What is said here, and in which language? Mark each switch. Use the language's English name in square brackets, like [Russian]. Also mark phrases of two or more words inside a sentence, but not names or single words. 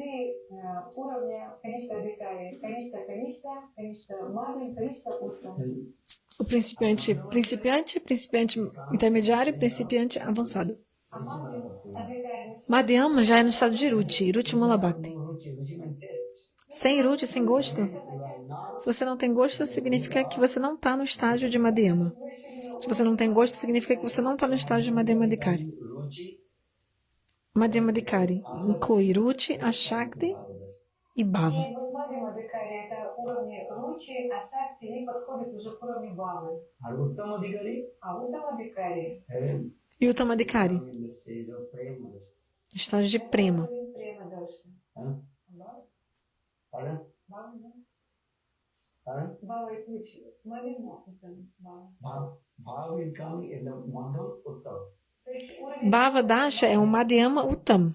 [Portuguese] O principiante intermediário e principiante avançado. Madhyama já é no estado de Ruchi, Ruchi Mula Bhakti. Sem Ruchi, sem gosto. Se você não tem gosto, significa que você não está no estágio de Madhyama. Se você não tem gosto, significa que você não está no estágio de Madhyama Adhikari. Madhyama Adhikari inclui Ruchi, Ashakti e Bhava. E Uttama Adhikari? Estágio de Prema. Bhava Dasha é um Madhyama Uttam.